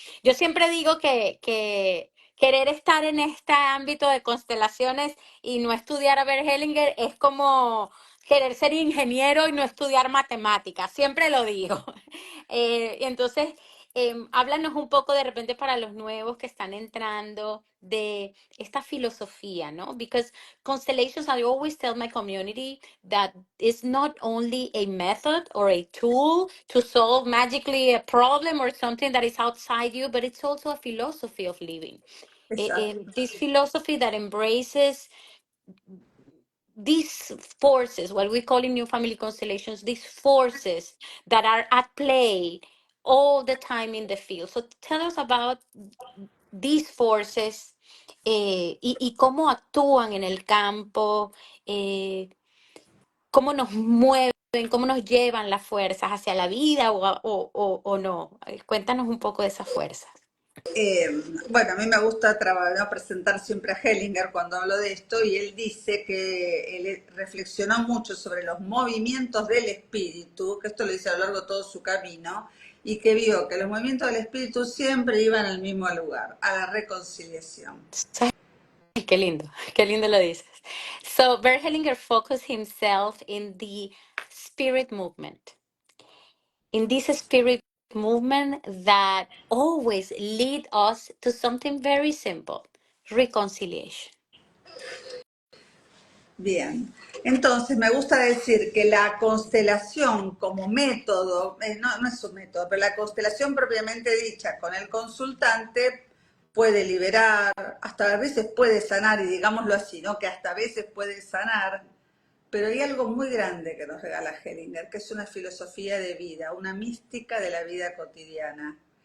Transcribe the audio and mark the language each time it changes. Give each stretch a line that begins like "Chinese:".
Spanish: Yo siempre digo que querer estar en este ámbito de constelaciones y no estudiar a Bert Hellinger es como querer ser ingeniero y no estudiar matemáticas, siempre lo digo. Entonces, Háblanos un poco de repente para los nuevos que están entrando de esta filosofía, ¿no?
English: Because constellations, I always tell my community that it's not only a method or a tool to solve magically a problem or something that is outside you, but it's also a philosophy of living.
Spanish: Exacto.
English: This philosophy that embraces these forces, what we call in new family constellations, these forces that are at play all the time in the field. So tell us about these forces,
Spanish: y cómo actúan en el campo, eh, cómo nos mueven, cómo nos llevan las fuerzas hacia la vida o no. Cuéntanos un poco de esas fuerzas. Bueno, a mí me gusta ¿no? presentar siempre a Hellinger cuando hablo de esto y él dice que él reflexionó mucho sobre los movimientos del espíritu, que esto lo dice a lo largo de todo su camino, y que vio que los movimientos del espíritu siempre iban al mismo lugar, a la reconciliación. Qué lindo lo dices.
English: So Bert Hellinger focused himself in the spirit movement, in this spirit movement that always lead us to something very simple, reconciliation.
Spanish: Bien, entonces me gusta decir que la constelación como método, no es un método, pero la constelación propiamente dicha con el consultante puede liberar, hasta a veces puede sanar, y digámoslo así, ¿no? Que hasta a veces puede sanar, pero hay algo muy grande que nos regala Hellinger, que es una filosofía de vida, una mística de la vida cotidiana.